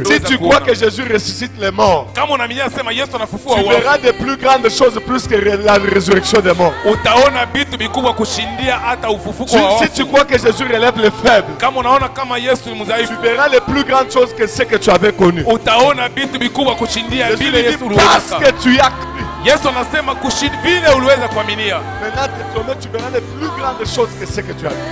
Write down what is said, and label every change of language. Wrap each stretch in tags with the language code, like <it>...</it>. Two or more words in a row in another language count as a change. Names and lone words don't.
<fr>Si tu crois que Jésus ressuscite les morts, tu verras de plus grandes choses plus que la résurrection des morts. Si tu crois que Jésus relève les faibles, tu verras les plus grandes choses que ce que tu avais connu. Parce que tu as cru.</fr> <sw>Yesu anasema vile uliweza kuaminia.</sw> <fr>Maintenant désormais tu verras les plus grandes choses que ce que tu as vu.</fr>